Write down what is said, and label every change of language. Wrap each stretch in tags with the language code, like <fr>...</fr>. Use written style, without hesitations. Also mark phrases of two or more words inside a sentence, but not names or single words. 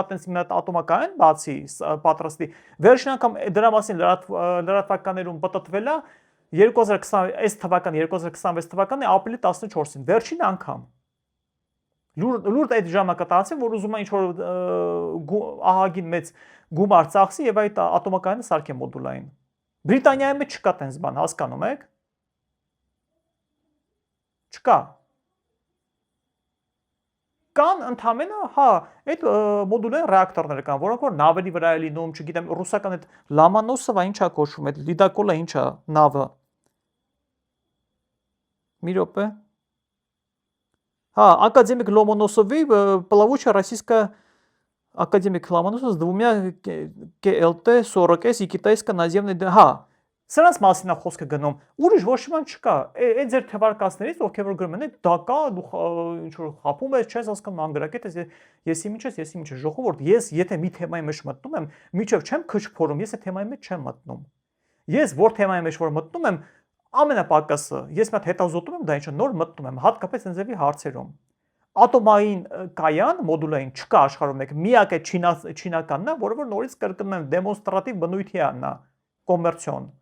<hy>տենց մի հատ ատոմակայան բացի պատրաստի։ Վերջին անգամ դրա մասին լրատվականներում պատտվել է 2020 թվականի 2026 թվականի ապրիլի 14-ին, վերջին անգամ։ Լուրջ այդ ժամանակահատվածին, որ ուզում է ինչ-որ ահագին մեծ գումար ծախսի եւ այդ ատոմակայանը սարքի մոդուլային։ Բրիտանիայում չկա տենց բան, հասկանում եք։ Չկա։ Կան ընդամենը, հա, այդ մոդուլային ռեակտորներ կան, որոնք որ նավերի վրա է լինում, չգիտեմ, ռուսական այդ Լամանոսովը ինչա կոչվում, այդ լիդակոլը ինչա նավը։ Մի րոպե։ Հա,</hy> <ru>академик Ломоносовի плавучая российская академик Ломоносов с 2 КЛТ-40С и китайская наземная,</ru> <hy>հա, սրանց մասին է խոսքը գնում։ Ուրիշ ոչ մի բան չկա։ Այդ ձեր թվարկածներից ովքեր որ գրում են, դա կա, դու ինչ որ խափում ես, չես հասկանում անգրակետ ես, եսի ինչ ես, եսի ինչ ես, ժողովուրդ, ես եթե մի թեմայի մեջ մտնում եմ, միջև չեմ քիչ փորում, ես այդ թեմայի մեջ չեմ մտնում։ Ես որ թեմայի մեջ որ մտնում եմ, ամենապակասը, ես մի հատ հետազոտում եմ, դա ինչ նոր մտնում եմ, հատկապես ընձևի հարցերում։ Ատոմային կայան, մոդուլային չկա աշխարհում մեկ, միակ է չինականն է, որը որ նորից կրկնում եմ, դեմոնստրատիվ բնույթի է նա, կոմերցիոն։</hy>